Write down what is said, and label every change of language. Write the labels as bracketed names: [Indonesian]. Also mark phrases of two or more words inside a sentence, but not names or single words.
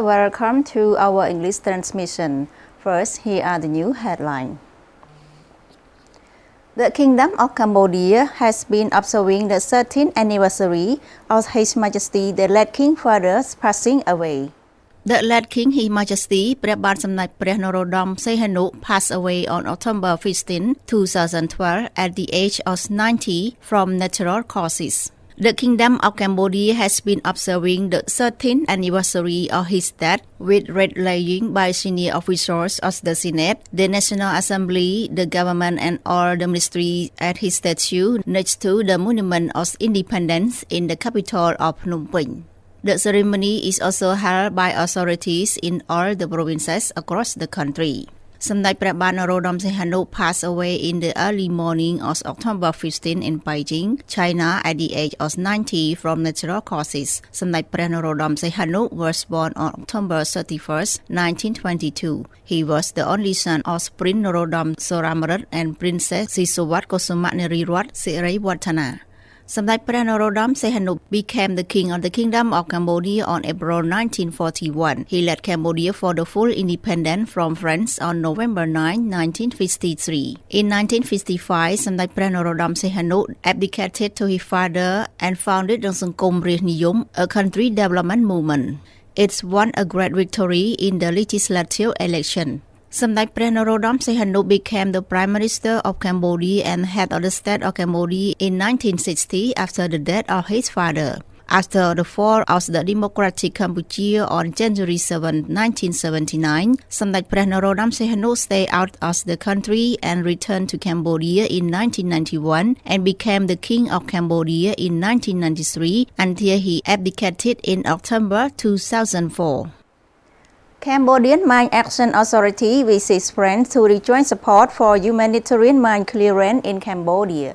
[English] Welcome to our English transmission. First, here are the new headlines. The Kingdom of Cambodia has been observing the 13th anniversary of His Majesty the late King Father's passing away. The late King His Majesty ព្រះបាទសម្ដេចព្រះនរោត្តម សីហនុ passed away on October 15, 2012 at the age of 90 from natural causes. The Kingdom of Cambodia has been observing the 13th anniversary of his death with rallying by senior officials of the Senate, the National Assembly, the government and all the ministries at his statue next to the Monument of Independence in the capital of Phnom Penh. The ceremony is also held by authorities in all the provinces across the country. សម្ដេចព្រះបាទនរោត្តម សីហនុ passed away in the early morning of October 15 in Beijing, China at the age of 90 from natural causes. សម្ដេចព្រះនរោត្តម សីហនុ was born on October 31, 1922. He was the only son of Prince Norodom Soramrit and Princess Sisawat Kosumanerirat Siriwattana. សម្ដេចព្រះនរោត្តម សីហនុ became the king of the Kingdom of Cambodia on April 1941. He led Cambodia for the full independence from France on November 9, 1953. In 1955, សម្ដេចព្រះនរោត្តម សីហនុ abdicated to his father and founded សង្គមរាស្ត្រនិយម a country development movement. It's won a great victory in the legislative election. សម្ដេចព្រះនរោត្តម សីហនុ became the Prime Minister of Cambodia and head of the state of Cambodia in 1960 after the death of his father. After the fall of the democratic Cambodia on January 7, 1979, សម្ដេចព្រះនរោត្តម សីហនុ stayed out of the country and returned to Cambodia in 1991 and became the King of Cambodia in 1993 until he abdicated in October 2004. Cambodian Mine Action Authority visits France to rejoin support for humanitarian mine clearance in Cambodia.